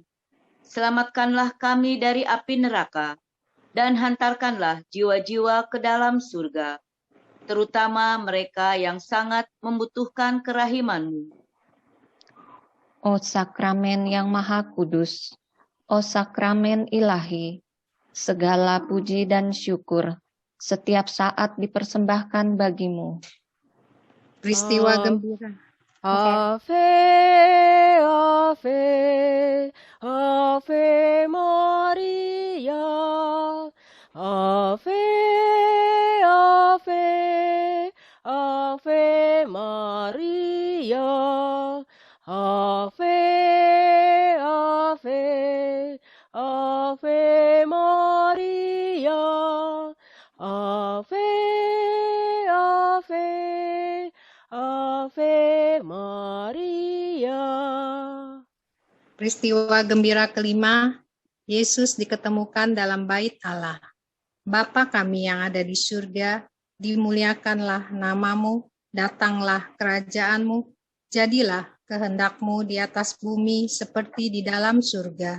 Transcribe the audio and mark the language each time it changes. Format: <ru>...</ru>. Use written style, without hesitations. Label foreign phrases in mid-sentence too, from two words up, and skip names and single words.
<id>Selamatkanlah kami dari api neraka, dan hantarkanlah jiwa-jiwa ke dalam surga, terutama mereka yang sangat membutuhkan kerahiman-Mu. O sakramen yang maha kudus, o sakramen ilahi, segala puji dan syukur setiap saat dipersembahkan bagimu. Peristiwa gembira.</id> <la>Ave, Ave, Ave Maria, Ave, Ave, Ave Maria, Ave, Ave, Ave Maria, Ave, Ave, Ave Maria.</la> <id>Peristiwa gembira kelima, Yesus diketemukan dalam bait Allah. Bapa kami yang ada di surga, dimuliakanlah namamu, datanglah kerajaanmu, jadilah kehendak-Mu di atas bumi seperti di dalam surga.</id>